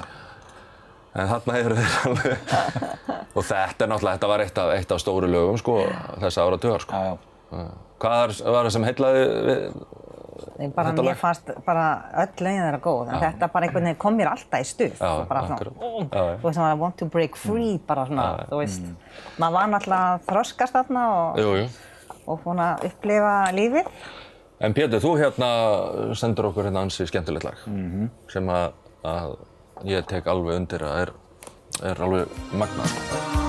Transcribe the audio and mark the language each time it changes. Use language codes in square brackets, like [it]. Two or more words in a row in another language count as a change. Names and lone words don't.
[is] En þarna eru þeir alveg... Og þetta náttúrulega, þetta var eitt af stóru lögum, sko, þessa áratugar, sko. Já. Hvað var það sem heillaði við bara mér fannst bara öll lögin þeirra góð, en þetta bara einhvern veginn kom mér alltaf í stuð. Bara svona, þú veist, [en] I want to break free, [is] bara svona, þú veist. Maður var náttúrulega þroskast þarna og búin að upplifa lífið. En Pétur, þú hérna sendur okkur hérna ansi skemmtilegt lag, sem að ég tek alveg undir að er alveg magnað, sko.